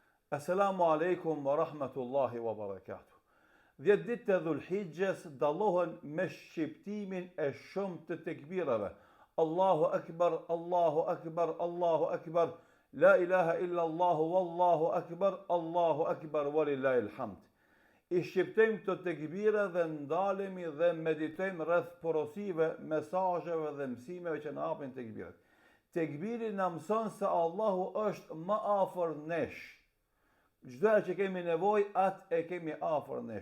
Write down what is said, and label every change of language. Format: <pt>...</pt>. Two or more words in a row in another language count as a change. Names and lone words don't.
<ar>السلام عليكم ورحمة الله وبركاته.</ar> <sq>10 ditë të Dhulhijhes dallohen me shqiptimin e shumë të tekbirave.</sq> <ar>الله أكبر، الله أكبر، الله أكبر، لا إله إلا الله، والله أكبر، ولله الحمد.</ar> <sq>I shqiptojmë këto tekbira dhe ndalemi dhe meditojmë rreth porosive, mesazheve dhe mësimeve që na japin tekbirat. Tekbiri na mëson se Allahu është më afër nesh. Çdo që kemi nevojë, atë e kemi afër nesh.</sq>